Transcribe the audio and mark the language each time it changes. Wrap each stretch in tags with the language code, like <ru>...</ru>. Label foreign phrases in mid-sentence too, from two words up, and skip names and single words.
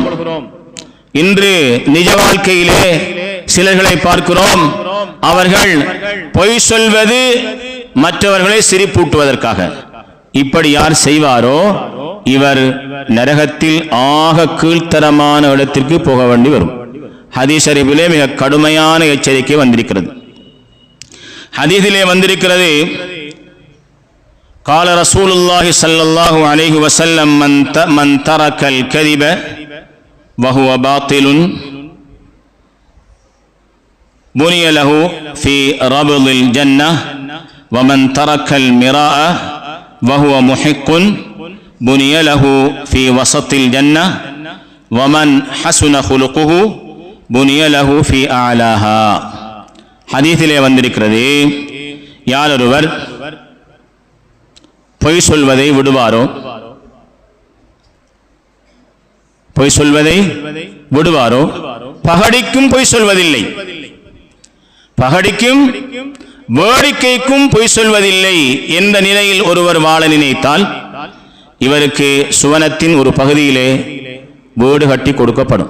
<ta>இன்று நிஜ வாழ்க்கையிலே சிலர்களை பார்க்கிறோம், அவர்கள் பொய் சொல்வது மற்றவர்களை சிரிப்பூட்டுவதற்காக. இப்படி யார் செய்வாரோ இவர் நரகத்தில் ஆக கீழ்த்தரமான இடத்திற்கு போக வேண்டி வரும்.</ta> <ar>حديث شريف</ar> <ta>மிக கடுமையான எச்சரிக்கை வந்திருக்கிறது. ஹதீஸிலே வந்திருக்கிறது,</ta> <ar>قال رسول الله صلى الله عليه وسلم من ترك الكذب وهو باطل بني له في ربض الجنة ومن ترك المراء وهو محق بني له في وسط الجنة ومن حسن خلقه بني له في أعلاها.</ar> <ta>ஹதீஸிலே வந்திருக்கிறது, யார் ஒருவர் பொய் சொல்வதை விடுவாரோ, பொய் சொல்வதை விடுவாரோ, பகடிக்கும் பொய் சொல்வதில்லை, பகடிக்கும் வேடிக்கைக்கும் பொய் சொல்வதில்லை என்ற நிலையில் ஒருவர் வாழ நினைத்தால் இவருக்கு சுவனத்தின் ஒரு பகுதியிலே வீடு கட்டி கொடுக்கப்படும்.</ta>